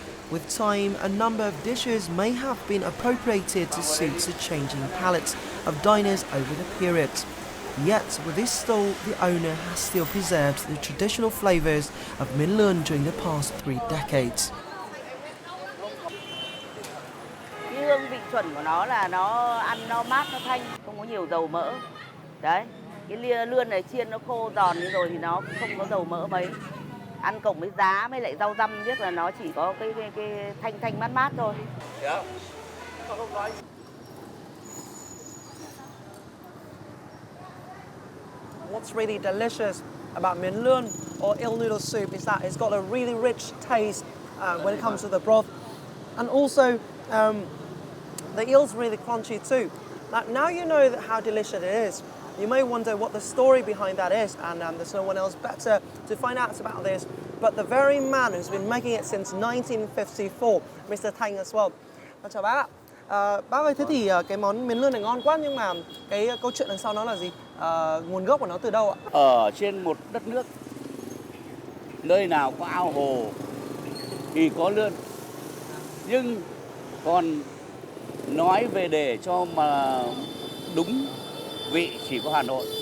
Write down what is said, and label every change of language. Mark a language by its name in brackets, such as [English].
[English] With time, a number of dishes may have been appropriated to suit the changing palates of diners over the period. Yet, with this stall, the owner has still preserved the traditional flavours of Minh Lươn during the past 3 decades. [Vietnamese] Hương vị chuẩn của nó là nó ăn nó mát, nó thanh, không có nhiều dầu mỡ. Đấy, cái lươn này chiên nó khô giòn như rồi thì nó cũng không có dầu mỡ mấy. Ăn cộng với giá với lại rau răm biết là nó chỉ có cái thanh mát mát thôi. [English] What's really delicious about Minh Lươn or eel noodle soup is that it's got a really rich taste when it comes to the broth, and also the eel's really crunchy too. Now you know how delicious it is. You may wonder what the story behind that is, and there's no one else better to find out about this but the very man who's been making it since 1954, Mr. Thanh as well. [Vietnamese] Chào bác ạ. Bác ơi, thế thì cái món Minh Lươn này ngon quá, nhưng mà cái câu chuyện đằng sau nó là gì? Nguồn gốc của nó từ đâu ạ? Ở trên một đất nước, nơi nào có ao hồ thì có lươn. Nhưng còn nói về để cho mà đúng vị chỉ có Hà Nội.